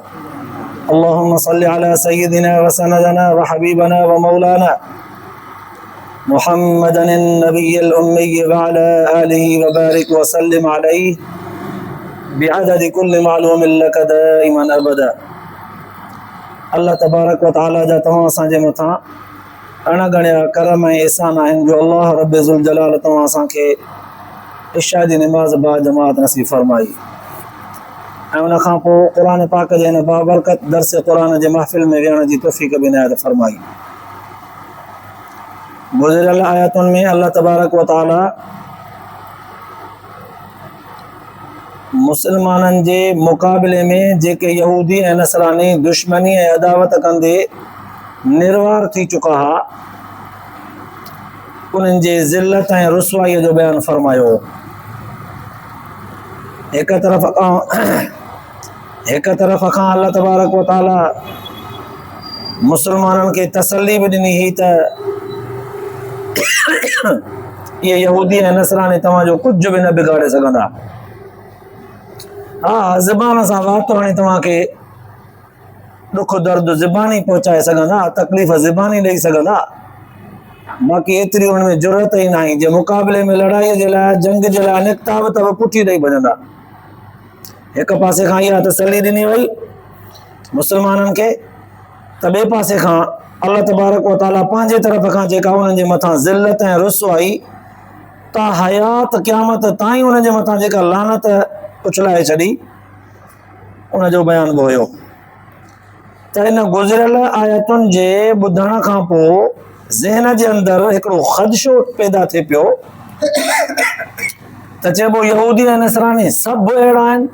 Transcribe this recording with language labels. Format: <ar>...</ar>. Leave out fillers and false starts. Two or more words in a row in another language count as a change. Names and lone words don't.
<ar>اللهم صل على سيدنا وسندنا وحبيبنا ومولانا محمد النبي الأمي وعلى آله وبارك وسلم عليه بعدد كل معلوم لك دائما أبدا. الله تبارك وتعالى</ar> <sd>जा तव्हां असांजे मथां अणगणिया करम ऐं एहसान आहिनि जो अल्लाह</sd> <ar>رب ذو الجلال</ar> <sd>तव्हां असांखे इशा जी नमाज़ बा जमात नसीब फरमाई ऐं उन खां पोइ क़ुरान पाक जे हिन बाबरकत दर्स क़ुरान जे महफ़िल में विहण जी तौफ़ीक़ बि इनायत फरमाई। गुज़िरियल आयतुनि में</sd> <ar>الله تبارك وتعالى</ar> <sd>मुसलमाननि जे मुक़ाबले में जेके यहूदी ऐं नसरानी दुश्मनी ऐं अदावत कंदे निर्वार थी चुका हुआ उन्हनि जे ज़िल्लत ऐं रुसवाईअ जो बयानु फरमायो। हिक तरफ़ खां</sd> <ar>الله تبارك وتعالى</ar> <sd>मुसलमाननि खे तसल्ली बि ॾिनी हुई त इहे यहूदी ऐं नसरानी तव्हांजो कुझु बि न बिगाड़े सघंदा। हाँ, ज़बान सां वात हाणे तव्हांखे दुख दर्द ज़बानी पहुचाए सघंदा, तकलीफ़ ज़बानी ॾेई सघंदा, बाक़ी एतिरी हुन में ज़रूरत ई नाहे। जे मुक़ाबले में लड़ाईअ जे लाइ जंग जे लाइ निकिता बि त पुठी ॾेई भॼंदा। हिक पासे खां इहा तसल्ली ॾिनी वई मुसलमाननि खे त ॿिए पासे खां</sd> <ar>الله تبارك وتعالى</ar> <sd>पंहिंजे तरफ़ खां जेका उन्हनि जे मथां ज़िल्लत ऐं रुसवाई ता हयात क़यामत ताईं उन्हनि जे मथां जेका लानत उछलाए छॾी उनजो बयानु बि हुयो। त इन गुज़िरियल आयतुनि जे ॿुधण खां पोइ ज़हन जे अंदरि हिकिड़ो ख़दशो पैदा थिए पियो त चइबो यहूदी ऐं नसरानी सभु अहिड़ा आहिनि।</sd>